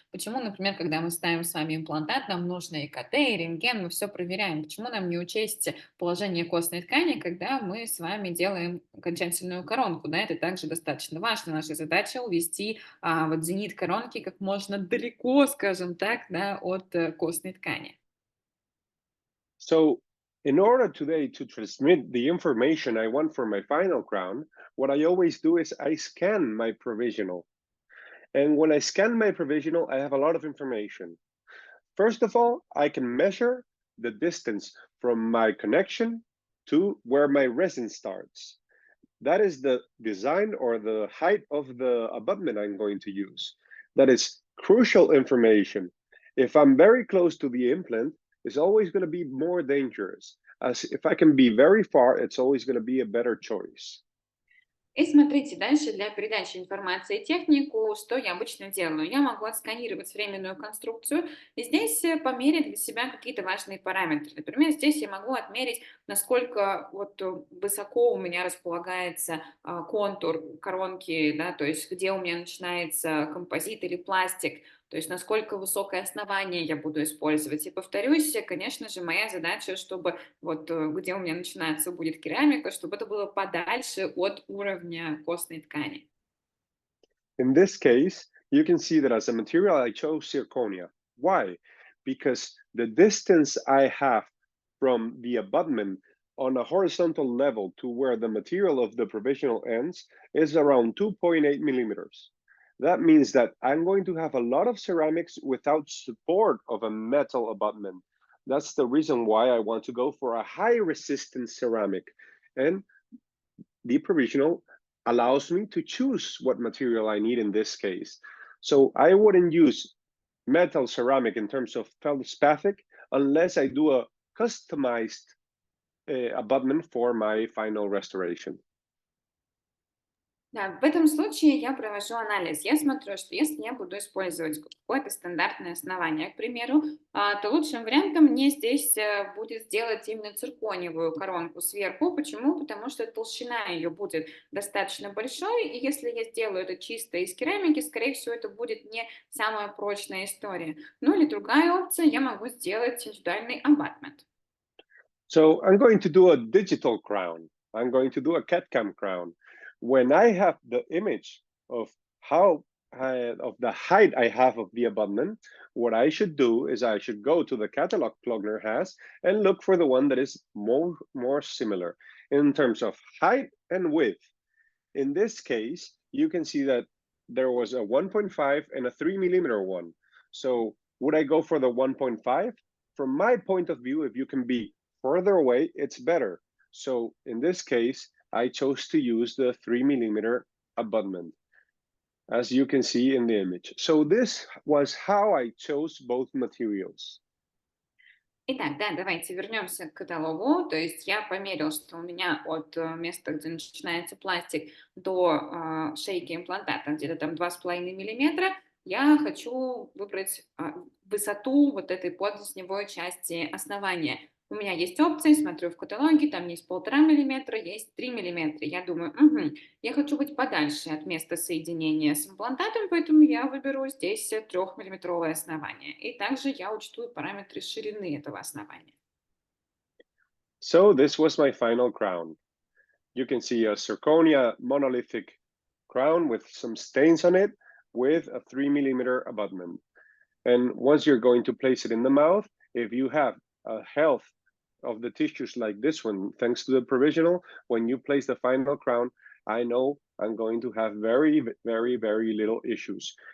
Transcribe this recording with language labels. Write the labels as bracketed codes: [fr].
[ru] Почему, например, когда мы ставим с вами имплантат, нам нужно и КТ, и рентген, мы все проверяем. Почему нам не учесть положение костной ткани, когда мы с вами делаем окончательную коронку? Да, это также достаточно важно. Наша задача увести вот зенит коронки как можно далеко, скажем так, да, от костной ткани. [en] So, in order today to transmit the information I want for my final crown, what I always do is I scan my provisional. And when I scan my provisional, I have a lot of information. First of all, I can measure the distance from my connection to where my resin starts. That is the design or the height of the abutment I'm going to use. That is crucial information. If I'm very close to the implant, it's always going to be more dangerous. As if I can be very far, it's always going to be a better choice. [ru] И смотрите, дальше для передачи информации технику, что я обычно делаю? Я могу отсканировать временную конструкцию и здесь померить для себя какие-то важные параметры. Например, здесь я могу отмерить, насколько вот высоко у меня располагается контур коронки, да, то есть где у меня начинается композит или пластик, то есть насколько высокое основание я буду использовать. И повторюсь, конечно же, моя задача, чтобы вот где у меня начинается будет керамика, чтобы это было подальше от уровня костной ткани. [en] In this case, you can see that as a material, I chose zirconia. Why? Because the distance I have from the abutment on a horizontal level to where the material of the provisional ends is around 2.8 millimeters. That means that I'm going to have a lot of ceramics without support of a metal abutment. That's the reason why I want to go for a high resistance ceramic. And the provisional allows me to choose what material I need in this case. So I wouldn't use metal ceramic in terms of feldspathic unless I do a customized abutment for my final restoration. [ru] Да, в этом случае я провожу анализ. Я смотрю, что если я буду использовать какое-то стандартное основание, к примеру, то лучшим вариантом мне здесь будет сделать именно циркониевую коронку сверху. Почему? Потому что толщина ее будет достаточно большой, и если я сделаю это чисто из керамики, скорее всего, это будет не самая прочная история. Ну или другая опция, я могу сделать индивидуальный абатмент. [en] So I'm going to do a digital crown. I'm going to do a CAD-CAM crown. When I have the image of how of the height I have of the abutment, what I should do is I should go to the catalog Klogner has and look for the one that is more similar in terms of height and width. In this case, you can see that there was a 1.5 and a 3 millimeter one. So would I go for the 1.5? From my point of view, if you can be further away, it's better. So in this case, I chose to use the 3 millimeter abutment, as you can see in the image. So this was how I chose both materials. [ru] Итак, да, давайте вернемся к каталогу. То есть я померил, что у меня от места, где начинается пластик, до шейки имплантата где-то там 2,5 миллиметра. Я хочу выбрать высоту вот этой подлесневой части основания. У меня есть опции, смотрю в каталоге, там есть 1,5 миллиметра, есть 3 миллиметра. Я думаю, я хочу быть подальше от места соединения с имплантатом, поэтому я выберу здесь 3-миллиметровое основание. И также я учту параметры ширины этого основания. [en] So this was my final crown. You can see a zirconia monolithic crown with some stains on it with a 3 millimeter abutment. And once you're going to place it in the mouth, if you have a health of the tissues like this one, thanks to the provisional, when you place the final crown, I know I'm going to have very, very, very little issues.